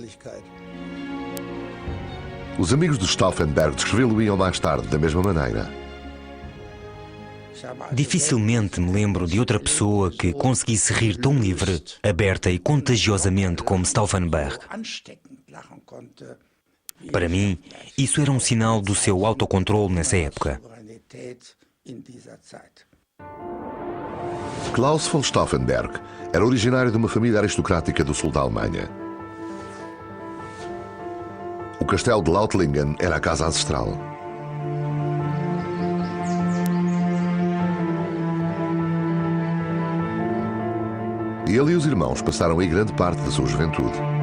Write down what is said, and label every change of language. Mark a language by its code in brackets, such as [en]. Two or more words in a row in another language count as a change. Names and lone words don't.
[pt] Os amigos de Stauffenberg descrevê-lo-iam mais tarde da mesma maneira. Dificilmente me lembro de outra pessoa que conseguisse rir tão livre, aberta e contagiosamente como Stauffenberg. Para mim, isso era um sinal do seu autocontrole nessa época. Klaus von Stauffenberg era originário de uma família aristocrática do sul da Alemanha. O castelo de Lautlingen era a casa ancestral. Ele e os irmãos passaram aí grande parte da sua juventude.